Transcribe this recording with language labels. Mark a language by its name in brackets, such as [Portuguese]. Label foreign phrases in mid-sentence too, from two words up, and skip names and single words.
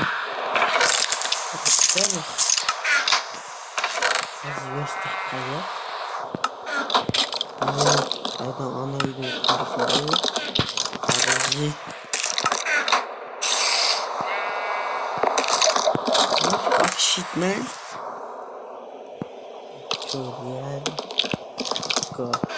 [Turkish] Güzel. [Russian] Звезды стоят. Это она идет вторую. Подожди. [English] What the fuck shit, man? [Russian] Чё, реально? Как?